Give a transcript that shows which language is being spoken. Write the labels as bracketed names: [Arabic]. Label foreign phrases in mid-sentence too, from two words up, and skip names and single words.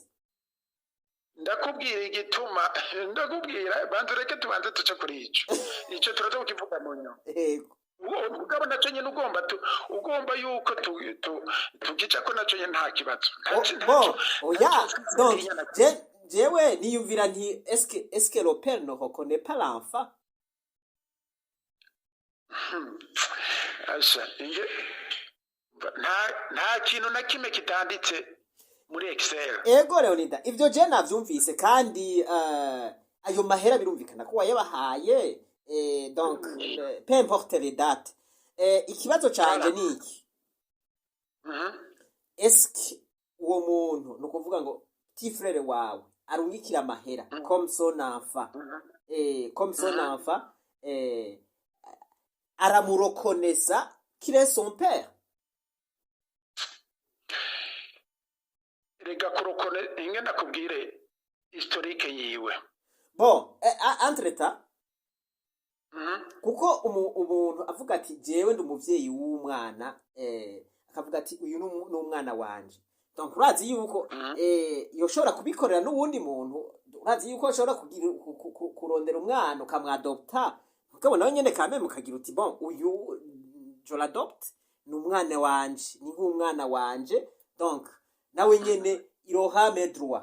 [Rundi] Ndakubwira igituma, ndakubwira bantu reke tubanze tuce kuri ico turaza kukivuga mu nyuma. Yego. Mugabo naco nyene ugomba yuko tugica ko naco nyene nta kibazo. Oya, donc jewe niyumvira nti [French] est-ce que le père ne reconnaît pas l'enfant? [Rundi] Asha inge nta kintu na kimwe kitanditse muri Excel. Ego Leonida, ivyo je navyumvise kandi ayo mahera birumvikana ko wayabahaye, [French] donc peu importe les dates. [Rundi] Ikibazo canje ni iki? [French] Est-ce que [Rundi] uwo muntu no kuvuga ngo [French] petit frère [Rundi] wawe arungikira amahera [French] comme son enfant, comme son enfant, [Rundi] aramurokoneza [French] qu'il est son père? [Rundi] Rega kurokone inge nakubwire historique yiwe. [French] Bon, entre-temps, [Rundi] kuko umuntu avuga ati jewe ndi umuvyeyi w'umwana, akavuga ati uyu n'umwana wanje, donc urazi yuko yoshobora kubikorera n'uwundi muntu, urazi yuko yoshobora kurondera umwana ukamwadopta, mugabo nawe nyene kame mukagira uti bon uyu [French] je l'adopte, [Rundi] ni umwana wanje, ni nk'umwana wanje, donc nawe nyene irohame droit.